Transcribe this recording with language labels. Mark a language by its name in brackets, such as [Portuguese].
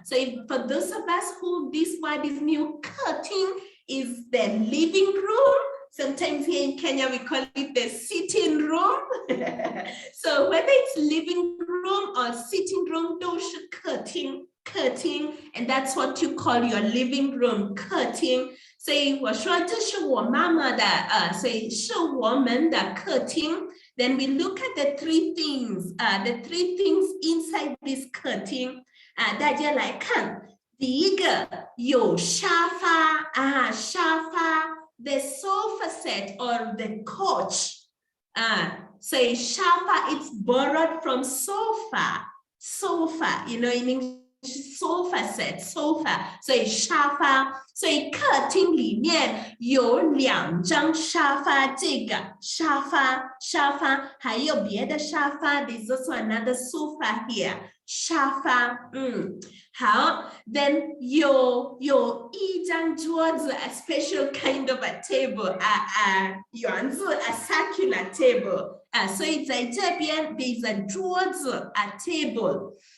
[English] So for those of us who this word is new, curtain is the living room. Sometimes here in Kenya, we call it the sitting room. So whether it's living room or sitting room, [Chinese] 都是客厅, [English] and that's what you call your living room, 客厅。 [Chinese] 所以我说这是我妈妈的，所以是我们的客厅。 [English] Then we look at the three things inside this 客厅。 [Chinese] 大家来看，第一个有沙发，沙发。 [English] The sofa set or the couch. So shafa, it's borrowed from sofa. Sofa, you know, in English, sofa set, sofa. So shafa. [Chinese] So 客厅里面有2张沙发，这个沙发，还有别的沙发。 [English] There's also another sofa here. [Chinese] 沙发，好 [English] ，then [Chinese] 有1张桌子 [English] ，a special kind of a table， 圆子 ，a circular table， [Chinese] 所以在这边 [English] there's a 桌子 ，a table。